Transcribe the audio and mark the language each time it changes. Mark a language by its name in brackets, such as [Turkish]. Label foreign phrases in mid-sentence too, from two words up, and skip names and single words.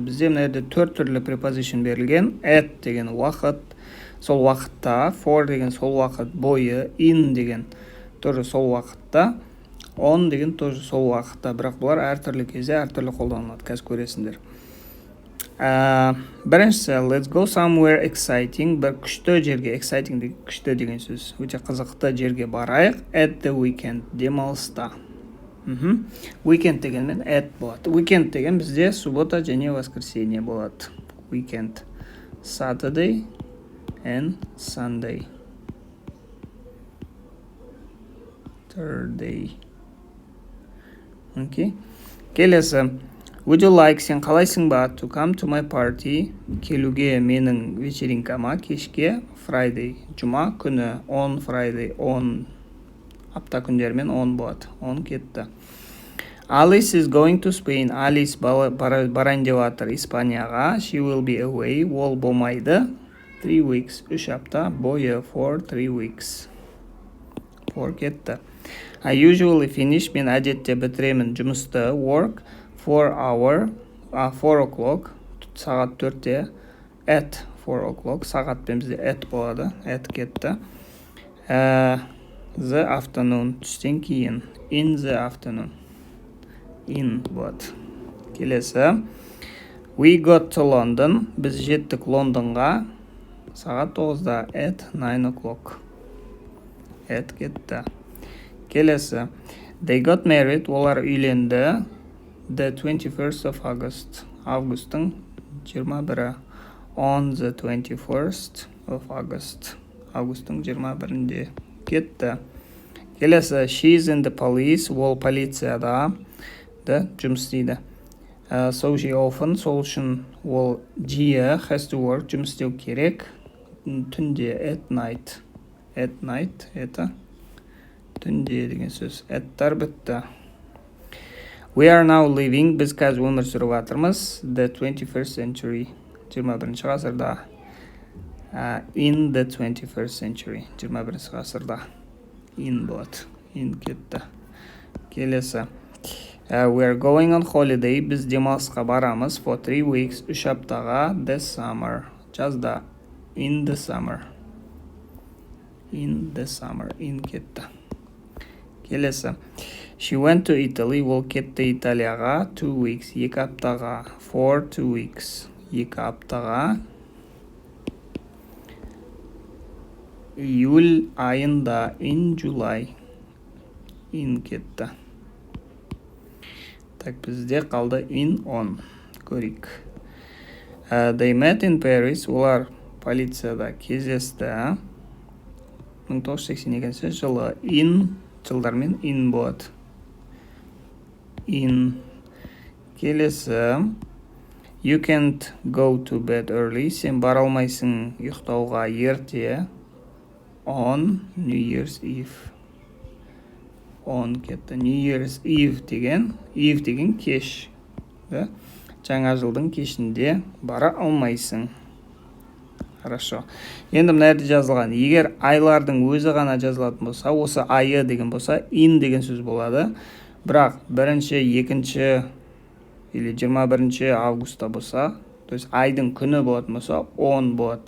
[Kazakh] Бізде мына жерде 4 түрлі preposition берілген. At деген уақыт, сол уақытта, for деген сол уақыт бойы, in деген тоже сол уақытта, on деген тоже сол уақытта, бірақ бұлар әртүрлі кезде әртүрлі қолданылады, қазір көресіңдер. Біріншісі, [English] let's go somewhere exciting, [Kazakh] бір күшті жерге, exciting деген күшті деген сөз, өте қызықты жерге барайық, [English] at the weekend, [Kazakh] демалыста. Weekend дегенмен at болады. Weekend деген бізде суббота және воскресенье болады. [English] Weekend, Saturday and Sunday. Thursday. [Kazakh] Okay. Келесі. [English] Would you like, [Kazakh] сен қалайсың ба, [English] to come to my party, [Kazakh] келуге менің вечеринкама, кешке, Friday, жұма күні, [English] on Friday, on, [Kazakh] апта күндермен on болады, on кетті. [English] Alice is going to Spain, [Kazakh] Alice барайын деп жатыр Испанияға, [English] she will be away, [Kazakh] ол болмайды, 3 weeks, 3 апта бойы, [English] for 3 weeks, for кетті. I usually finish, [Kazakh] мен әдетте бітіремін жұмысты, work, 4 o'clock, сағат 4-те, [English] at 4 o'clock, [Kazakh] сағатпен бізде at болады, at кетті. [English] The afternoon, [Kazakh] түстен кейін, [English] in the afternoon, in болады. [Kazakh] Келесі, [English] we got to London, [Kazakh] біз жеттік Лондонға, сағат 9-да, [English] at 9 o'clock, at кетті. [Kazakh] Келесі, [English] they got married, [Kazakh] олар үйленді, [English] the 21st of August, августың 21-і, on the 21st of August, [Kazakh] августың 21-інде кетті. Келесі, [English] she's in the police, [Kazakh] ол полицияда, жұмыс істейді. [English] So she often, [Kazakh] сол үшін ол жиі, [English] has to work, [Kazakh] жұмыс істеу керек, түнде, [English] at night, [Kazakh] это түнде деген сөз, әттар бітті. [English] We are now living, [Kazakh] біз қазір өмір сүріп жатырмыз, [English] the 21st century, [Kazakh] 21-ші ғасырда. [English] In the 21st century, [Kazakh] 21-ші ғасырда. In болады, in кетті. Келесі. [English] We are going on holiday, [Kazakh] біз демалысқа барамыз, [English] for 3 weeks, 3 аптаға, the summer, жазда, in the summer. In the summer, in кетті. [Kazakh] Келесі. [English] She went to Italy, [Kazakh] ол кетті Италияға, 2 weeks, 2 аптаға, [English] for 2 weeks, 2 аптаға. [Kazakh] Июль айында, [English] in July, [Kazakh] in кетті. Так, бізде қалды [English] in, on, [Kazakh] көрейік. [English] They met in Paris, [Kazakh] олар полицияда кездесті, 1982 жылы, in, жылдармен in болады. In. Келесі, [English] you can't go to bed early, [Kazakh] сен бара алмайсың ұйықтауға ерте, [English] on New Year's Eve. [Kazakh] On кетті. [English] New Year's Eve [Kazakh] деген кеш. Жаңа жылдың кешінде бара алмайсың. [Russian] Хорошо. [Kazakh] Енді мына жерде жазылған. Егер айлардың өзі ғана жазылатын болса, осы айы деген болса, in деген сөз болады. Бірақ 1-ші, 2-ші или 21-ші августта болса, [Russian] то есть [Kazakh] айдың күні болатын болса, on болады.